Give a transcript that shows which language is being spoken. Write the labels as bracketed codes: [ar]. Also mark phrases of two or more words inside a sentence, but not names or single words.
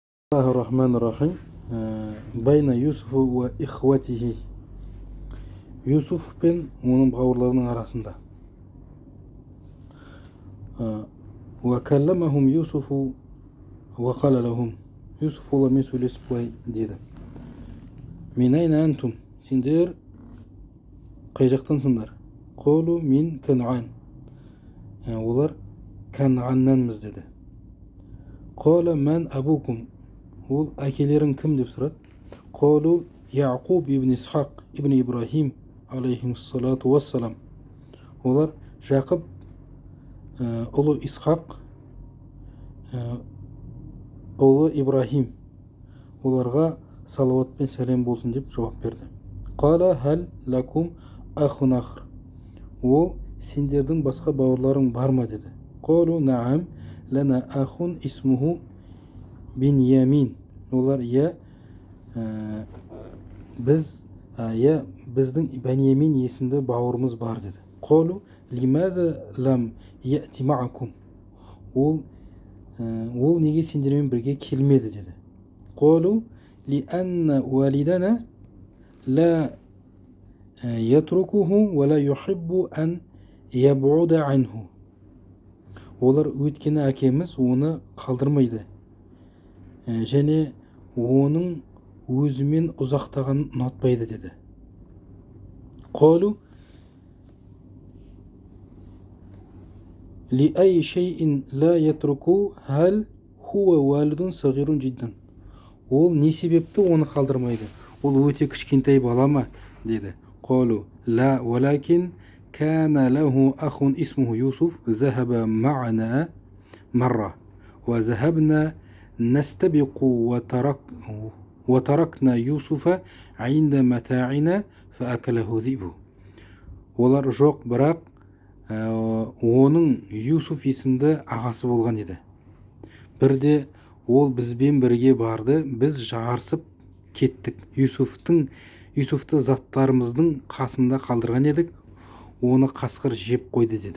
[ar] الله الرحمن الرحيم بين يوسف وإخوته [kk] Юсуф пен оның бауырларының арасында. [ar] وكلمهم يوسف وقال لهم [kk] Юсуф олармен сөйлесіп былай деді: [ar] من أين أنتم? [kk] Сендер қай жақтансыңдар? [ar] قالوا من كنعان. [kk] Олар Канғаннанмыз деді. [ar] قال من أبوكم? [kk] Ол әкелерің кім деп сұрады. [ar] قالوا يعقوب بن إسحاق بن إبراهيم عليه الصلاة والسلام. [kk] Олар Жақып ұлы Исхақ ұлы Ибрахим, оларға салауат пен сәлем болсын деп жауап берді. [ar] قال هل لكم أخ آخر? [kk] Ол сендердің басқа бауырларың бар ма деді. [ar] قالوا نعم لنا أخ اسمه Биньямин. [kk] Олар біздің Биньямин есімді бауырымыз бар деді. [ar] قالوا لماذا لم يأتي معكم? [kk] Ол неге сендермен бірге келмеді деді. [ar] قالوا لأن والدنا لا يتركه ولا يحب أن يبعد عنه. [kk] Олар өйткені әкеміз оны қалдырмайды және оның өзімен ұзақтағанын ұнатпайды деді. [ar] قالوا لأي شيء لا يتركه هل هو والد صغير جدا. [kk] Ол не себепті оны қалдырмайды? Ол өте кішкентай бала ма деді. [ar] قالوا لا ولكن كان له أخ اسمه يوسف ذهب معنا مرة وذهبنا نستبق وتركنا يوسف عند متاعنا فأكله ذئب. [kk] Олар жоқ, бірақ оның Юсуф есімді ағасы болған еді. Бірде ол бізбен бірге барды, біз жарысып кеттік. Юсуфты заттарымыздың қасында қалдырған едік, оны қасқыр жеп қойды деді.